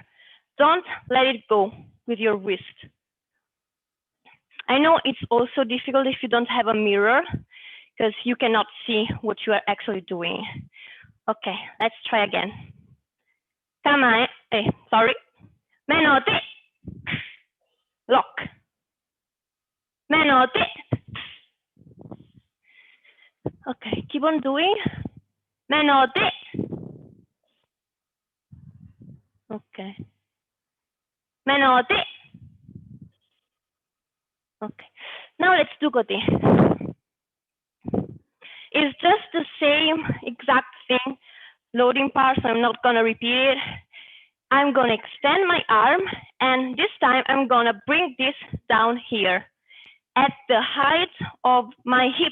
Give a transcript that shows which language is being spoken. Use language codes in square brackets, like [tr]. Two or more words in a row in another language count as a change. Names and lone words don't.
[en] Don't let it go with your wrist. I know it's also difficult if you don't have a mirror, because you cannot see what you are actually doing. Okay, let's try again. Kamae, sorry. Menote, lock. Menote. Okay, keep on doing. Menote. Okay. Menote. Okay. Now let's do kote. It's just the same exact thing, loading part, so I'm not gonna repeat it. I'm gonna extend my arm, and this time I'm gonna bring this down here at the height of my hip.